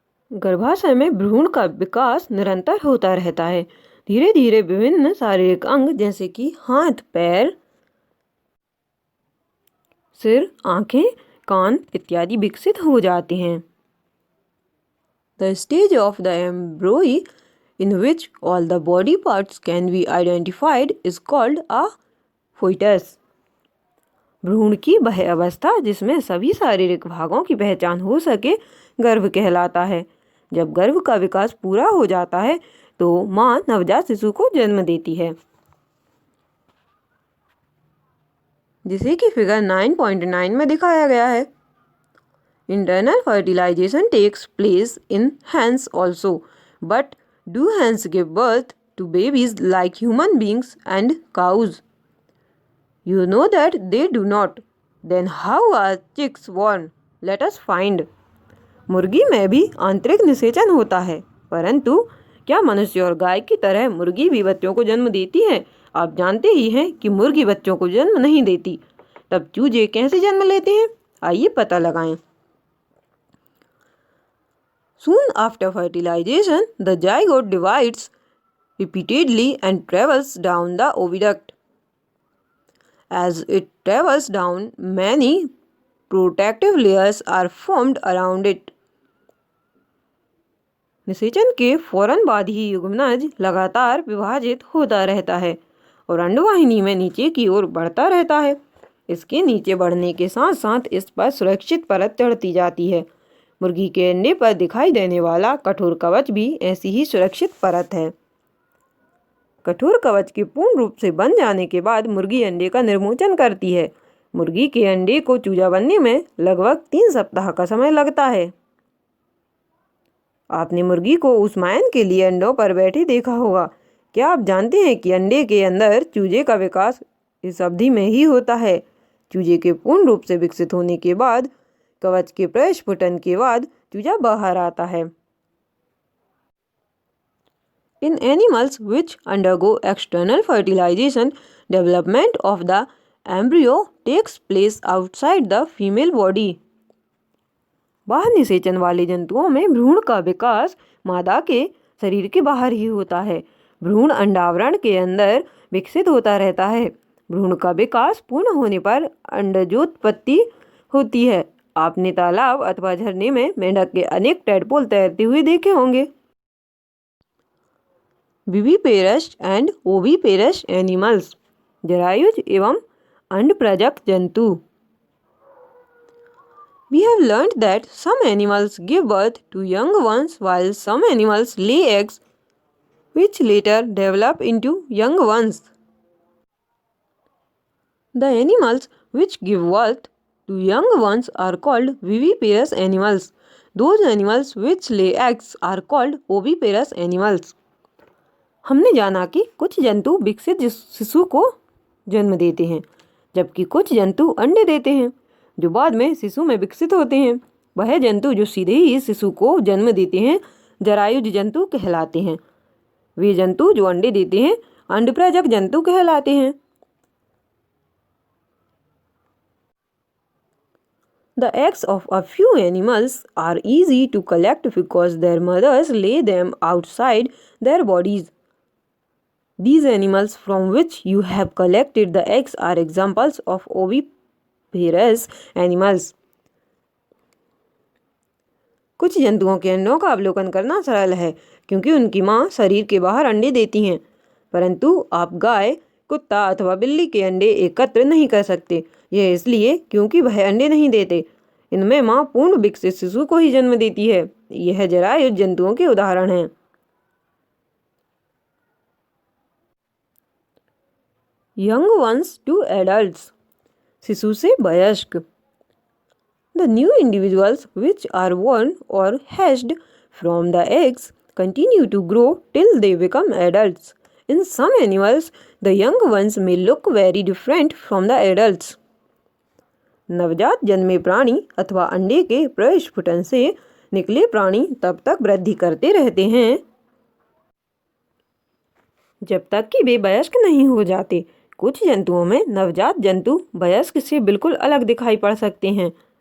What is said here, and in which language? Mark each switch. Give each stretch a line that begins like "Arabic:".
Hindi: गर्भाशय में भ्रूण का विकास निरंतर होता रहता है। धीरे धीरे विभिन्न शारीरिक अंग जैसे कि हाथ, पैर, सिर, आंखें, कान इत्यादि विकसित हो जाते हैं।
English: The stage of the embryo in which all the body parts can be identified is called a fetus.
Hindi: भ्रूण की वह अवस्था जिसमें सभी शारीरिक भागों की पहचान हो सके गर्भ कहलाता है। जब गर्भ का विकास पूरा हो जाता है तो माँ नवजात शिशु को जन्म देती है, जिसे कि फिगर 9.9 में दिखाया गया है।
English: Internal fertilisation takes place in hens also, but do hens give birth to babies like human beings and cows? You know that they do not. Then how are chicks born? Let us find.
Hindi: मुर्गी में भी आंतरिक निषेचन होता है, परंतु क्या मनुष्य और गाय की तरह मुर्गी भी बच्चों को जन्म देती है? आप जानते ही हैं कि मुर्गी बच्चों को जन्म नहीं देती। तब चूजे कैसे जन्म लेते हैं? आइए पता लगाएं।
English: Soon after fertilization, the zygote divides repeatedly and travels down the oviduct. As it travels down, many protective layers are formed around it.
Hindi: निषेचन के फौरन बाद ही युग्मनज लगातार विभाजित होता रहता है और अंडवाहिनी में नीचे की ओर बढ़ता रहता है। इसके नीचे बढ़ने के साथ साथ इस पर सुरक्षित परत चढ़ती जाती है। मुर्गी के अंडे पर दिखाई देने वाला कठोर कवच भी ऐसी ही सुरक्षित परत है। कठोर कवच के पूर्ण रूप से बन जाने के बाद मुर्गी अंडे का निर्मोचन करती है। मुर्गी के अंडे को चूजा बनने में लगभग 3 सप्ताह का समय लगता है। आपने मुर्गी को ऊष्मायन के लिए अंडों पर बैठे देखा होगा। क्या आप जानते हैं कि अंडे के अंदर चूजे का विकास इस अवधि में ही होता है? चूजे के पूर्ण रूप से विकसित होने के बाद कवच के प्रस्फुटन के बाद चूजा बाहर आता है।
English: In animals which undergo external fertilization, development of the embryo takes place outside the female body.
Hindi: बाहर निषेचन वाले जंतुओं में भ्रूण का विकास मादा के शरीर के बाहर ही होता है। भ्रूण अंडावरण के अंदर विकसित होता रहता है। भ्रूण का विकास पूर्ण होने पर अंडजोत्पत्ति होती है। आपने तालाब अथवा झरने में मेंढक के अनेक टैडपोल तैरते हुए देखे होंगे।
English: viviparous and oviparous animals,
Hindi: जरायुज एवं अंडप्रजक जंतु।
English: We have learned that some animals give birth to young ones while some animals lay eggs which later develop into young ones. The animals which give birth to young ones are called viviparous animals. Those animals which lay eggs are called oviparous animals.
Hindi: हमने जाना कि कुछ जंतु विकसित शिशु को जन्म देते हैं, जबकि कुछ जंतु अंडे देते हैं जो बाद में शिशु में विकसित होते हैं। वह जंतु जो सीधे ही शिशु को जन्म देते हैं जरायुज जंतु कहलाते हैं। वे जंतु जो अंडे देते हैं अंडप्रजक जंतु कहलाते हैं।
English: The eggs of a few animals are easy to collect because their mothers lay them outside their bodies. These animals from which you have collected the eggs are examples of oviparous animals.
Hindi: कुछ जंतुओं के अंडों का अवलोकन करना सरल है क्योंकि उनकी माँ शरीर के बाहर अंडे देती हैं, परंतु आप गाय, कुत्ता अथवा बिल्ली के अंडे एकत्र नहीं कर सकते। यह इसलिए क्योंकि वह अंडे नहीं देते। इनमें माँ पूर्ण विकसित शिशु को ही जन्म देती है। यह जरायुज जंतुओं के उदाहरण हैं।
English: young ones to adults,
Hindi: शिशु से वयस्क।
English: The new individuals which are born or hatched from the eggs continue to grow till they become adults. In some animals, the young ones may look very different from the adults.
Hindi: नवजात जन्मे प्राणी अथवा अंडे के प्रस्फुटन से निकले प्राणी तब तक वृद्धि करते रहते हैं जब तक कि वे वयस्क नहीं हो जाते। कुछ जंतुओं में नवजात जंतु वयस्क से बिल्कुल अलग दिखाई पड़ सकते हैं।